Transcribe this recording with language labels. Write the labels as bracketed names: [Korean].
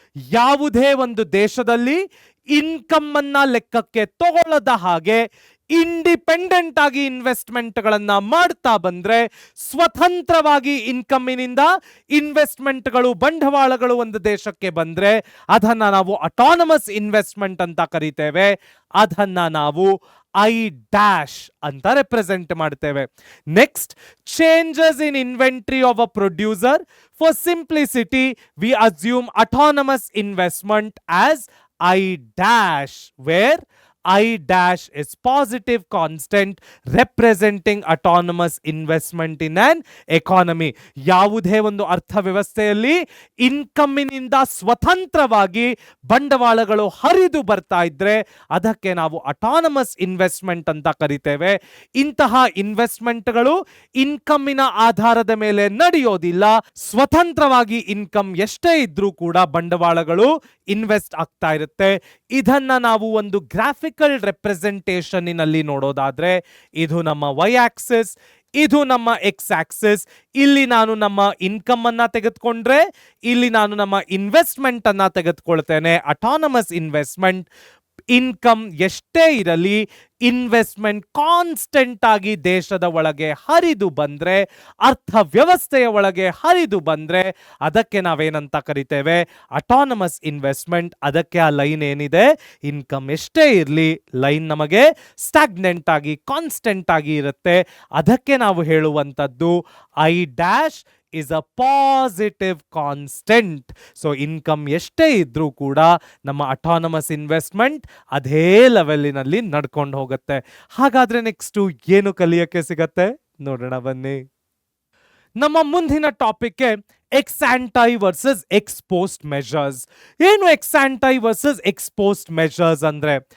[Kannada] ಯಾವುದೇ ಒಂದು ದೇಶದಲ್ಲಿ ಇನ್ಕಮ್ ಅನ್ನ ಲೆಕ್ಕಕ್ಕೆ ತಗೊಳ್ಳದ ಹಾಗೆ ಇಂಡಿಪೆಂಡೆಂಟ್ ಆಗಿ ಇನ್ವೆಸ್ಟ್ಮೆಂಟ್ಗಳನ್ನ ಮಾಡ್ತಾ ಬಂದ್ರೆ, ಸ್ವತಂತ್ರವಾಗಿ ಇನ್ಕಮ್ಮಿನಿಂದ ಇನ್ವೆಸ್ಟ್ಮೆಂಟ್ಗಳು ಬಂಡವಾಳಗಳು ಒಂದು ದೇಶಕ್ಕೆ ಬಂದ್ರೆ ಅದನ್ನ ನಾವು ಅಟಾನಮಸ್ ಇನ್ವೆಸ್ಟ್ಮೆಂಟ್ ಅಂತ ಕರಿತೇವೆ. ಅದನ್ನ ನಾವು I- ಅಂತ ರೆಪ್ರೆಸೆಂಟ್ ಮಾಡ್ತೇವೆ. [English] Next, changes in inventory of a producer. For simplicity we assume autonomous investment as I- where I- is positive constant representing autonomous investment in an economy. [Kannada] ಯಾವುದೇ ಒಂದು ಅರ್ಥವ್ಯವಸ್ಥೆಯಲ್ಲಿ ಇನ್ಕಮ್ಮಿನಿಂದ ಸ್ವತಂತ್ರವಾಗಿ ಬಂಡವಾಳಗಳು ಹರಿದು ಬರ್ತಾ ಇದ್ರೆ ಅದಕ್ಕೆ ನಾವು ಅಟಾನಮಸ್ ಇನ್ವೆಸ್ಟ್ಮೆಂಟ್ ಅಂತ ಕರಿತೇವೆ. ಇಂತಹ ಇನ್ವೆಸ್ಟ್ಮೆಂಟ್ಗಳು ಇನ್ಕಮ್ಮಿನ ಆಧಾರದ ಮೇಲೆ ನಡೆಯೋದಿಲ್ಲ. ಸ್ವತಂತ್ರವಾಗಿ ಇನ್ಕಮ್ ಎಷ್ಟೇ ಇದ್ರೂ ಕೂಡ ಬಂಡವಾಳಗಳು ಇನ್ವೆಸ್ಟ್ ಆಗ್ತಾ ಇರುತ್ತೆ. ಇದನ್ನ ನಾವು ಒಂದು ಗ್ರಾಫಿಕಲ್ ರೆಪ್ರೆಸೆಂಟೇಷನ್ ನಲ್ಲಿ ನೋಡೋದಾದ್ರೆ ಇದು ನಮ್ಮ ವೈ ಆಕ್ಸಿಸ್, ಇದು ನಮ್ಮ ಎಕ್ಸ್ ಆಕ್ಸಿಸ್. ಇಲ್ಲಿ ನಾನು ನಮ್ಮ ಇನ್ಕಮ್ ಅನ್ನ ತೆಗೆದುಕೊಂಡ್ರೆ ಇಲ್ಲಿ ನಾನು ನಮ್ಮ ಇನ್ವೆಸ್ಟ್ಮೆಂಟ್ ಅನ್ನ ತೆಗೆದುಕೊಳ್ತೇನೆ. ಅಟಾನಮಸ್ ಇನ್ವೆಸ್ಟ್ಮೆಂಟ್ ಇನ್ಕಮ್ ಎಷ್ಟೇ ಇರಲಿ ಇನ್ವೆಸ್ಟ್ಮೆಂಟ್ ಕಾನ್ಸ್ಟೆಂಟ್ ಆಗಿ ದೇಶದ ಒಳಗೆ ಹರಿದು ಬಂದ್ರೆ, ಅರ್ಥವ್ಯವಸ್ಥೆಯ ಒಳಗೆ ಹರಿದು ಬಂದ್ರೆ ಅದಕ್ಕೆ ನಾವೇನಂತ ಕರಿತೇವೆ? Autonomous investment. ಅದಕ್ಕೆ ಆ ಲೈನ್ ಏನಿದೆ, ಇನ್ಕಮ್ ಎಷ್ಟೇ ಇರಲಿ ಲೈನ್ ನಮಗೆ ಸ್ಟಾಗ್ನೆಂಟ್ ಆಗಿ ಕಾನ್ಸ್ಟೆಂಟ್ ಆಗಿ ಇರುತ್ತೆ. ಅದಕ್ಕೆ ನಾವು ಹೇಳುವಂಥದ್ದು [English] I- is a positive constant. [Kannada] So income ಎಷ್ಟೇ ಇದ್ರೂ ಕೂಡ ನಮ್ಮ ಅಟಾನಮಸ್ ಇನ್ವೆಸ್ಟ್ಮೆಂಟ್ ಅದೇ ಲೆವೆಲಿನಲ್ಲಿ ನಡ್ಕೊಂಡು ಹೋಗುತ್ತೆ. ಹಾಗಾದ್ರೆ ನೆಕ್ಸ್ಟ್ ಏನು ಕಲಿಯಕ್ಕೆ ಸಿಗತ್ತೆ ನೋಡೋಣ ಬನ್ನಿ. ನಮ್ಮ ಮುಂದಿನ ಟಾಪಿಕ್ಗೆ ಎಕ್ಸ್ ಆಂಟೈ ವರ್ಸಸ್ ಎಕ್ಸ್ಪೋಸ್ಟ್ ಮೆಷರ್ಸ್. ಏನು ಎಕ್ಸ್ ಆಂಟೈ ವರ್ಸಸ್ ಎಕ್ಸ್ಪೋಸ್ಟ್ ಮೆಷರ್ಸ್ ಅಂದ್ರೆ?